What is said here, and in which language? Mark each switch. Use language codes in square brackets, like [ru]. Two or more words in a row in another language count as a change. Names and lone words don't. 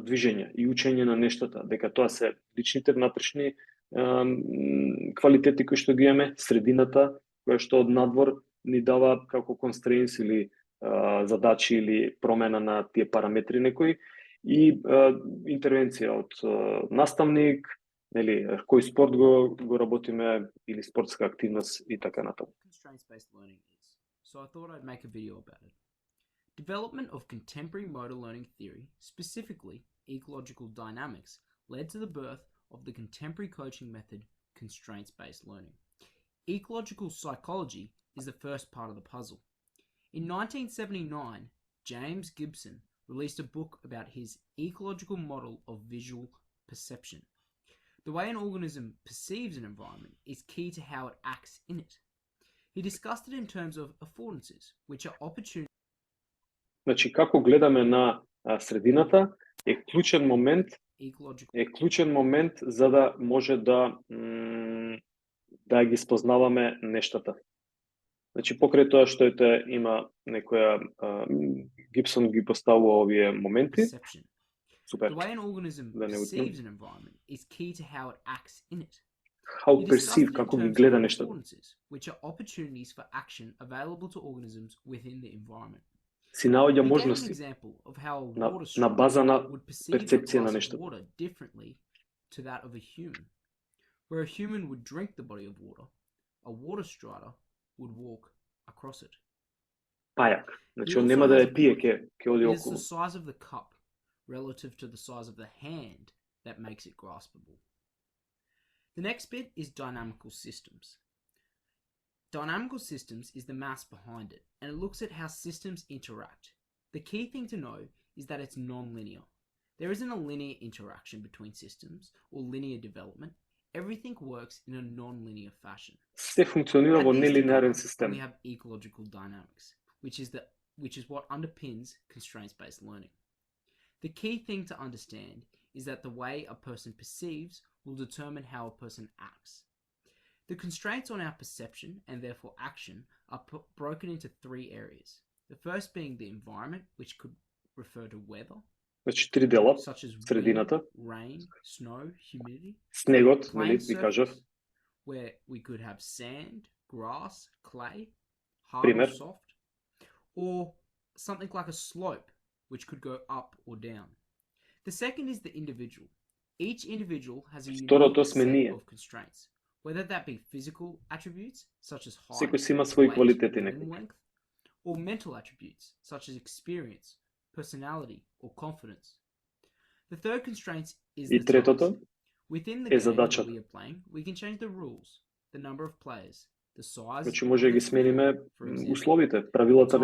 [mk] движење и учење на нештата, дека тоа се личните внатрешни квалитети кои што ги имаме, средината која што од надвор ни дава како constraints или задачи или промена на тие параметри некои и интервенција од наставник, нели, кој спорт го работиме или спортска активност и така натаму. [en] Constraints-based learning is, so I thought I'd make a video about it. Development of contemporary motor learning theory, specifically ecological dynamics, led to the birth of the contemporary coaching method, constraints-based learning. Ecological psychology is the first part of the puzzle. In 1979, James Gibson released a book about his ecological model of visual perception. The way an organism perceives an environment is key to how it acts in it. He discussed it in terms of affordances, which are opportunities. [mk] Значи, како гледаме на средината е клучен момент за да може да ги спознаваме нештата. Значи, покрај тоа што има некоја Гибсон ги поставува овие моменти. Супер. [en] The way an organism perceives an environment is key to how it acts in it. How perceive, [mk] како ги гледа нештата. [en] Which are opportunities for action available to organisms within the environment. [mk] Си наоѓа можности на база на перцепција на нештата. [en] Differently to that of a human. Where a human would drink the body of water, a water strider would walk across it. [mk] Пајак. Значи, он нема да ја пие, ќе оди околу. [en] It is the size of the cup relative to the size of the hand that makes it graspable. The next bit is dynamical systems. Dynamical systems is the mass behind it, and it looks at how systems interact. The key thing to know is that it's non-linear. There isn't a linear interaction between systems or linear development. Everything works in a non-linear fashion. [mk] Се функционира во нелинеарен систем. [en] We have ecological dynamics, which is what underpins constraints-based learning. The key thing to understand is that the way a person perceives will determine how a person acts. The constraints on our perception and therefore action are broken into three areas. The first being the environment, which could refer to weather, [mk] Значи, три дела, [en] such as [mk] средината, [en] wind, rain, snow, humidity. [mk] снегот, нели, [en] Plain [mk] ви кажав, [en] surface, where we could have sand, grass, clay, hard [mk] Пример. [en] or soft, or something like a slope, which could go up or down. The second is the individual. Each individual has a [mk] Второто [en] unique [mk] сме [en] set [mk] ние. [en] of constraints, whether that be physical attributes, such as height, [mk] Секој си има своји [en] weight, [mk] квалитети [en] limb [mk] некои. [en] length, or mental attributes, such as experience, personality, or confidence. The third constraint is [mk] И [en] the [mk] третото [en] size. Within the [mk] е [en] game that [mk] задачата. [en] we are playing, we can change the rules, the number of players, the size. [mk] Значи, може да [en] of [mk] ги [en] the field, [mk] смениме [en] for example. [mk] условите, правилата на